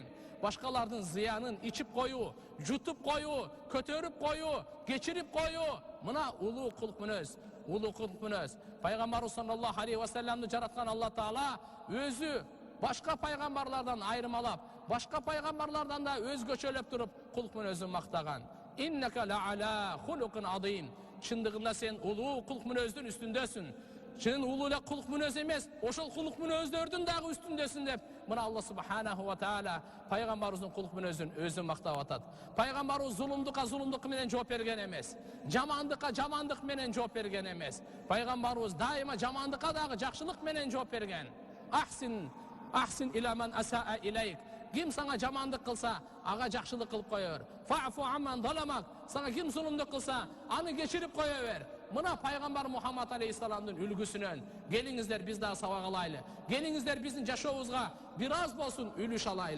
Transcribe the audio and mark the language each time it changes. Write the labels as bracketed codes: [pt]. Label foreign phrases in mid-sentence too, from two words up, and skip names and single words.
[ky] Башкалардын зыянын ичип коюу, жутуп коюу, көтөрүп коюу, кечирип коюу. Мына улуу кулк мүнөз. Пайгамбар [ar] صلى الله عليه وسلم [ky] жараткан Алла Таала өзү башка пайгамбарлардан айырмалап, башка пайгамбарлардан да өзгөчөлөп туруп кулк мүнөзүн мактаган. [ar] إنك لعلى خلق عظيم. [ky] Чындыгында сен улуу кулк мүнөздүн үстүндөсүн. Чын улуу эле кулк мүнөз эмес, ошол кулк мүнөздөрдүн дагы үстүндөсүн деп мына Алла [ar] سبحانه وتعالى [ky] пайгамбарыбыздын кулк мүнөзүн өзү мактап атат. Пайгамбарыбыз зулумдук менен жооп берген эмес. Жамандык менен жооп берген эмес. Пайгамбарыбыз дайыма жамандыкка дагы жакшылык менен жооп берген. [ar] أحسن إلى من أساء إليك. [ky] Ким саңа жамандык кылса, ага жакшылык кылып кое бер. [ar] فاعف عمن ظلمك. [ky] Саңа ким зулумдук кылса, аны кечирип кое бер. Мына пайгамбар Мухаммад алейхиссаламдын үлгүсүнөн келиңиздер биз дагы сабак алайлы. Келиңиздер биздин жашообузга бир аз болсун үлүш алайлы.